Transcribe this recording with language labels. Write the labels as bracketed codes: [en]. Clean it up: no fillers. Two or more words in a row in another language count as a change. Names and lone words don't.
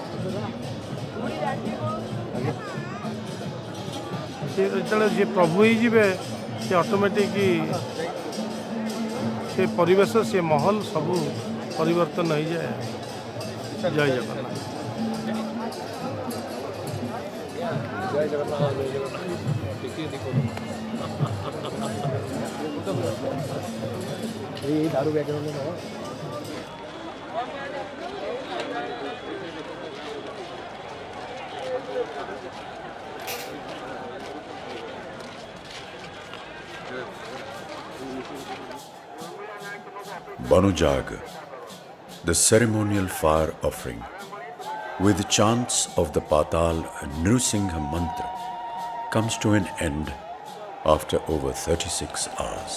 [or] ଯେତେବେଳେ ଯିଏ ପ୍ରଭୁ ହେଇଯିବେ ସେ ଅଟୋମେଟିକ୍ ସେ ପରିବେଶ ସେ ମାହୋଲ ସବୁ ପରିବର୍ତ୍ତନ ହେଇଯାଏ। ଜୟ ଜଗନ୍ନାଥ। ଜୟ ଜଗନ୍ନାଥ। ଜୟ ଜଗନ୍ନାଥ। [hi] दारू बैकग्राउंड में [en] Banujag, the ceremonial fire offering, with chants of the Patal Nrusingha mantra, comes to an end after over 36 hours.